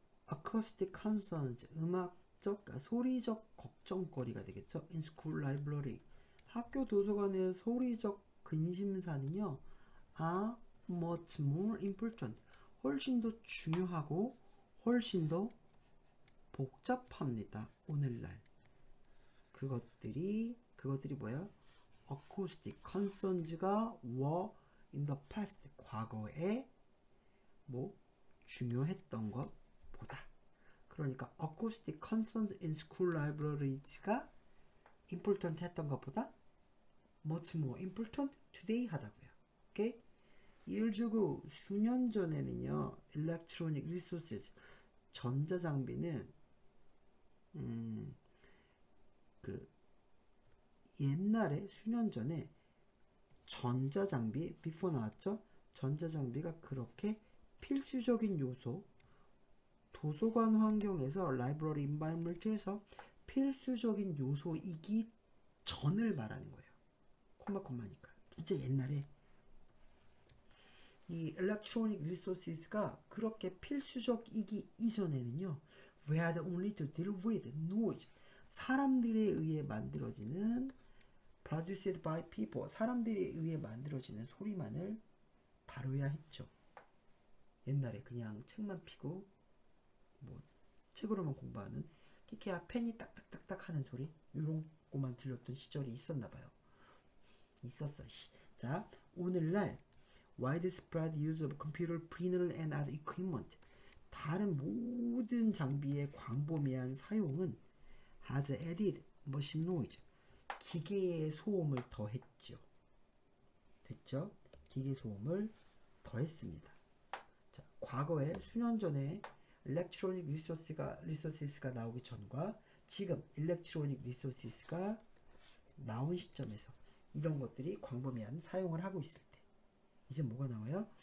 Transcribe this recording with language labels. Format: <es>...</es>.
<en>acoustic concerns,</en> <ko>음악적, 소리적 걱정거리가 되겠죠.</ko> <en>in school library,</en> <ko>학교 도서관의 소리적 근심사는요</ko> <en>are much more important,</en> <ko>훨씬 더 중요하고 훨씬 더 복잡합니다. 오늘날 그것들이 뭐야?</ko> <en>acoustic concerns가 were in the past,</en> <ko>과거에 뭐 중요했던 것보다.</ko> <en>그러니까 acoustic concerns in school libraries가 important</en> <ko>했던 것보다</ko> <en>much more important today</en> <ko>하다고요. 오케이? 예를 들고 수년 전에는요 electronic resources, 전자장비는 그 옛날에 수년 전에 전자장비 before 나왔죠? 전자장비가 그렇게 필수적인 요소, 도서관 환경에서 라이브러리 인바이러먼트에서 필수적인 요소이기 전을 말하는 거예요. 콤마니까 진짜 옛날에 이 electronic resources가 그렇게 필수적이기 이전에는요</ko> <en>we had only to deal with noise,</en> <ko>사람들에 의해 만들어지는</ko> <en>produced by people,</en> <ko>사람들에 의해 만들어지는 소리만을 다뤄야 했죠. 옛날에 그냥 책만 피고 뭐 책으로만 공부하는 키키야 펜이 딱딱딱딱 하는 소리 요런 거만 들렸던 시절이 있었나봐요. 있었어. 자, 오늘날</ko> <en>widespread use of computer, printer and other equipment,</en> <ko>다른 모든 장비의 광범위한 사용은</ko> <en>has added machine noise,</en> <ko>기계의 소음을 더했죠. 됐죠? 기계 소음을 더했습니다. 자, 과거에 수년 전에 electronic resources가 나오기 전과 지금 electronic resources가 나온 시점에서 이런 것들이 광범위한 사용을 하고 있을 때 이제 뭐가 나와요?</ko>